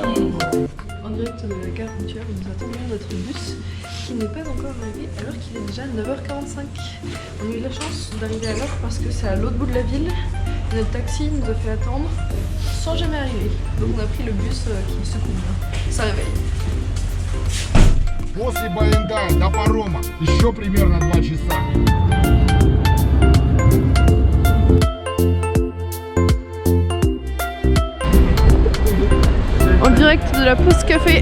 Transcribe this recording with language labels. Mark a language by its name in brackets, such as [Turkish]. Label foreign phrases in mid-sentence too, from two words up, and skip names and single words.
[French] En direct de la gare routière, nous attendons notre bus qui n'est pas encore arrivé alors qu'il est déjà 9h45. On a eu la chance d'arriver à l'heure parce que c'est à l'autre bout de la ville. Notre taxi nous a fait attendre sans jamais arriver. Donc on a pris le bus qui se convient. Ça réveille. [Russian] После Баянда до парома еще примерно 2 часа. [French] En direct de la pause café.